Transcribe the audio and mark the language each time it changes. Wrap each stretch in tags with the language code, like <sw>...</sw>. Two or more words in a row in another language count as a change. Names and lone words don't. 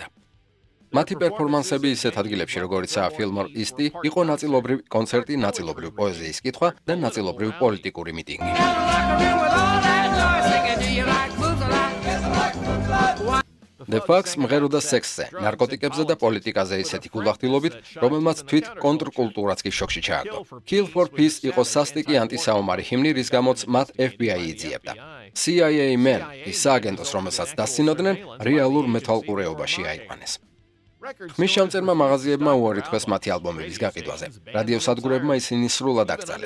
<ka>მათი პერფორმანსები ისეთ ადგილებში, როგორიცაა Fillmore East, იყო ნაწილობრივ კონცერტი, ნაწილობრივ პოეზიის კითხვა და ნაწილობრივ პოლიტიკური მიტინგი. The Fox მღეროდა სექსზე, ნარკოტიკებზე და პოლიტიკაზე ისეთი გულახდილობით, რომელმაც თვით კონტრკულტურაც კი შოქში ჩააგდო. Kill for Peace იყო სასტიკი ანტისაომარი ჰიმნი, რის გამოც მათ FBI იძიებდა. CIA Men, ის სააგენტოს, რომელსაც დასცინოდნენ, რეალურ მეთვალყურეობაში აიყვანეს. ხმის შემწერმა მაღაზიებმა უარი თქვეს მათი ალბომების გაყიდვაზე. რადიო სადგურებმა ისინი სრულად აკრძალეს.</ka>